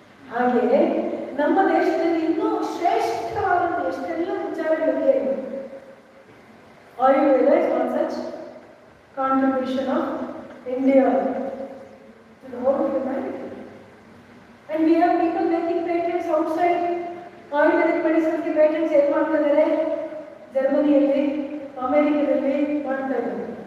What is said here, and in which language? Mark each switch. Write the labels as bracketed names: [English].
[Kannada] ಹಾಗೆ ನಮ್ಮ ದೇಶದಲ್ಲಿ ಇನ್ನೂ ಶ್ರೇಷ್ಠವಾದ ಎಷ್ಟೆಲ್ಲ ವಿಚಾರಗಳಿವೆ. [English] Ayurveda is one such contribution of India to the whole of humanity. And we have people making patents outside. [Kannada] Ayurvedic medicine ಗೆ patents ಏನು ಮಾಡ್ತಾ ಇದ್ದಾರೆ? ಜರ್ಮನಿಯಲ್ಲಿ, ಅಮೆರಿಕದಲ್ಲಿ ಮಾಡ್ತಾ ಇದ್ದಾರೆ.